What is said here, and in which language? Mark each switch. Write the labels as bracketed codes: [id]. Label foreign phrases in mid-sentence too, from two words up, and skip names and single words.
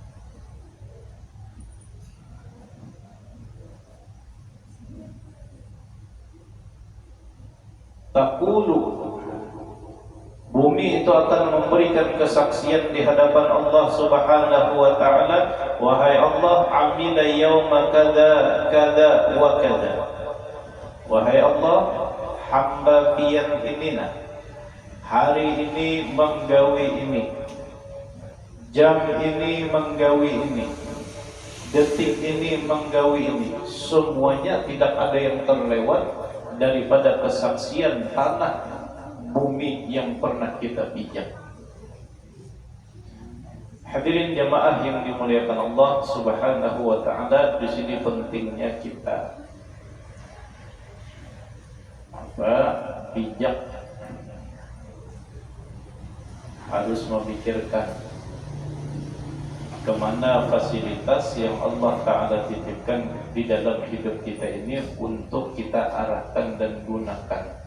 [id] Taqulu, bumi itu akan memberikan kesaksian di hadapan Allah [ar] سبحانه وتعالى, [id] wahai Allah, [ar] عمل يوم كذا كذا وكذا. [bjn] Wahai Allah, hamba pian inina, hari ini menggawi ini, jam ini menggawi ini, detik ini menggawi ini. [id] Semuanya tidak ada yang terlewat daripada kesaksian tanah bumi yang pernah kita pijak. Hadirin jamaah yang dimuliakan Allah [ar] سبحانه وتعالى, [id] di sini pentingnya kita bijak, harus memikirkan kemana fasilitas yang Allah Ta'ala titipkan di dalam hidup kita ini untuk kita arahkan dan gunakan.